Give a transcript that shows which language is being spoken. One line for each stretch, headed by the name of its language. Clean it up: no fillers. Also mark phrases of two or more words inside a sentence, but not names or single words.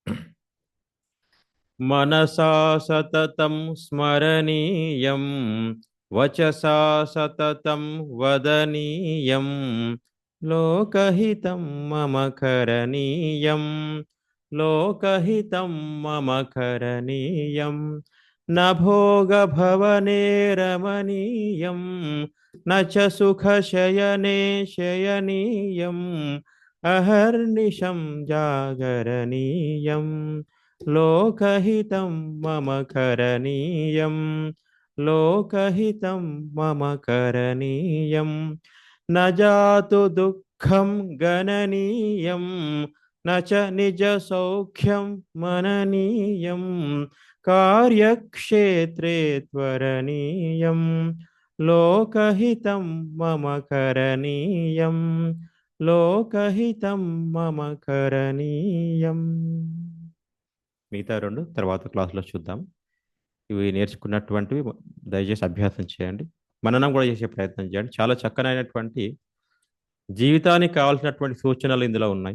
Sanskrit: మనసా సతతం స్మరణీయం, వచసా సతతం వదనీయం, లోకహితం మమ కరణీయం, లోకహితం మమ కరణీయం, न भोगभवने रमणीयं न च सुखशयने शयनीयम् अहर्निशं जागरणीयं लोकहितं मम करणीयं लोकहितं मम करणीयं न जातु दुःखं गणनीयं न च निजसौख्यं मननीयं कार्यक्षेत्रे त्वरणीयं लोकहितं मम करणीयं లోకహితం మమ కరణీయం.
Telugu: మిగతా రెండు తర్వాత క్లాసులో చూద్దాం. ఇవి నేర్చుకున్నటువంటివి దయచేసి అభ్యాసం చేయండి, మననం కూడా చేసే ప్రయత్నం చేయండి. చాలా చక్కనైనటువంటి జీవితానికి కావాల్సినటువంటి సూచనలు ఇందులో ఉన్నాయి.